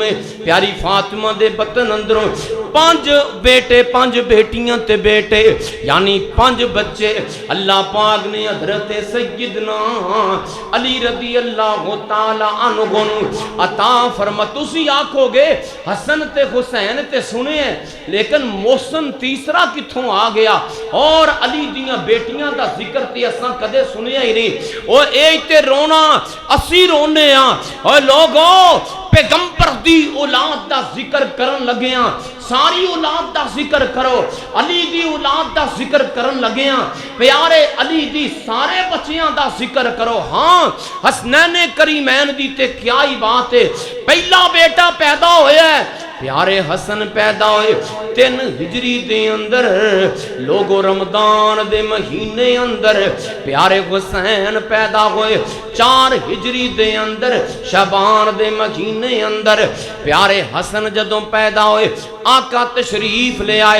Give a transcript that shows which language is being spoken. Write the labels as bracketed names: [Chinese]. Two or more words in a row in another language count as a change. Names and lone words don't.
[Punjabi] پیاری فاطمہ دے بطن اندروں 5 بیٹے 5 بیٹیاں تے بیٹے یعنی 5 بچے اللہ پاک نے حضرت سیدنا علی [Arabic] رضی اللہ تعالی عنہ [Punjabi] عطا فرما۔ تسی آکھو گے حسن تے حسین تے سنے ہیں لیکن محسن تیسرا کتھوں آ گیا اور علی دیاں بیٹیاں دا ذکر تے اساں کدے سنے ہی نہیں۔ اور تے رونا اسی رونے ہاں، اور لوگوں پیغمبر دی اولاد دا ذکر کرن لگے ہاں، ساری اولاد دا ذکر کرو، علی دی اولاد دا ذکر کرن لگے ہاں، پیارے علی دی سارے بچیاں دا ذکر کرو۔ ہاں حسنین کریمین دی تے کیا ہی بات ہے، پہلا بیٹا پیدا ہویا ہے پیارے حسن پیدا ہوئے 3 ہجری دے اندر، لوگو رمضان دے مہینے اندر پیارے حسین پیدا ہوئے 4 ہجری دے اندر، شعبان دے مہینے اندر پیارے حسن جدوں پیدا ہوئے آقا تشریف لے آئے۔